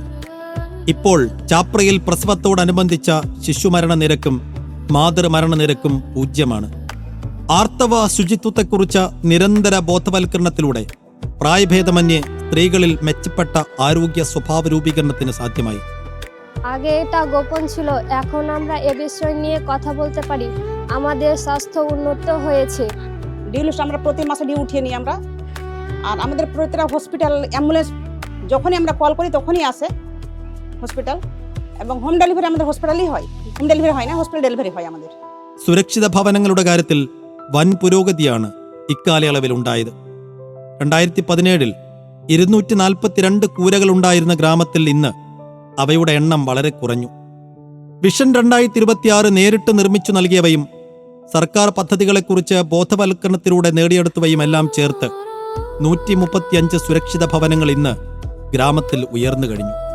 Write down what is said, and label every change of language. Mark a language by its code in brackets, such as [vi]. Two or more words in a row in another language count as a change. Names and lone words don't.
[ml] ഇപ്പോൾ ചാപ്രയിൽ പ്രസവത്തോടനുബന്ധിച്ച ശിശുമരണ നിരക്കും മാതൃമരണ നിരക്കും 0. ആർത്തവ ശുചിത്വത്തെക്കുറിച്ച നിരന്തര ബോധവൽക്കരണത്തിലൂടെ പ്രായഭേദമന്യേ സ്ത്രീകളിൽ മെച്ചപ്പെട്ട ആരോഗ്യ സ്വഭാവ രൂപീകരണത്തിന് സാധ്യമായി. [bn] আগে এটা গোপন ছিল, এখন আমরা এ বিষয় নিয়ে কথা বলতে পারি। আমাদের স্বাস্থ্য উন্নত হয়েছে। ডিউলিস্ট আমরা প্রতি মাসে ডিউ উঠিয়ে নিই আমরা, আর আমাদের প্রতিটা [en] hospital ambulance [bn] যখনই আমরা কল করি তখনই আসে হসপিটাল, এবং [en] home delivery [bn] আমাদের হসপিটালেই হয়। [en] home delivery [bn] হয় না, [en] hospital delivery [bn] হয় আমাদের. [ml] സുരക്ഷിത ഭവനങ്ങളുടെ കാര്യത്തിൽ വൻ പുരോഗതിയാണ് ഇക്കാലയളവിൽ ഉണ്ടായത്. 2017 242 കൂരകൾ ഉണ്ടായിരുന്ന ഗ്രാമത്തിൽ ഇന്ന് അവയുടെ എണ്ണം വളരെ കുറഞ്ഞു. വിഷൻ 2026 നേരിട്ട് നിർമ്മിച്ചു നൽകിയവയും സർക്കാർ പദ്ധതികളെക്കുറിച്ച് ബോധവൽക്കരണത്തിലൂടെ നേടിയെടുത്തവയുമെല്ലാം ചേർത്ത് 135 സുരക്ഷിത ഭവനങ്ങൾ ഇന്ന് ഗ്രാമത്തിൽ ഉയർന്നു കഴിഞ്ഞു.